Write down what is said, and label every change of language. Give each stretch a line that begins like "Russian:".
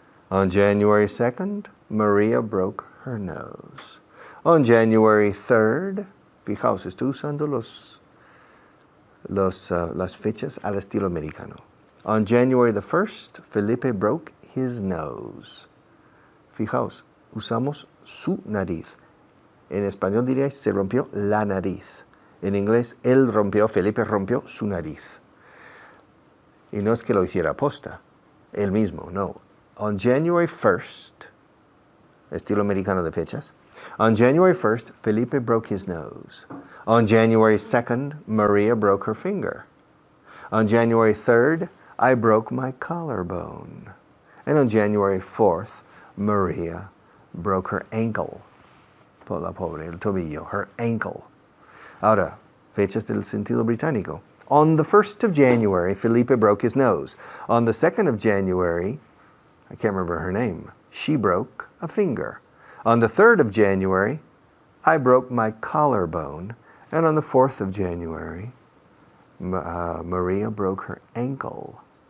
English: On January 2nd, Maria broke her nose. On January 3rd,
Spanish: fijaos, estoy usando las fechas al estilo americano.
English: On January the 1st, Felipe broke his nose.
Spanish: Fijaos, usamos su nariz. En español diría se rompió la nariz. En inglés, Felipe rompió su nariz. Y no es que lo hiciera aposta, él mismo, no.
English: On January 1st,
Spanish: estilo americano de fechas,
English: on January 1st, Felipe broke his nose. On January 2nd, Maria broke her finger. On January 3rd, I broke my collarbone. And on January 4th, Maria broke her ankle.
Spanish: Por la pobre, el tobillo,
English: her ankle.
Spanish: Ahora, fechas del sentido británico.
English: On the 1st of January, Felipe broke his nose. On the 2nd of January, I can't remember her name, she broke a finger. On the 3rd of January, I broke my collarbone. And on the 4th of January, Maria broke her ankle.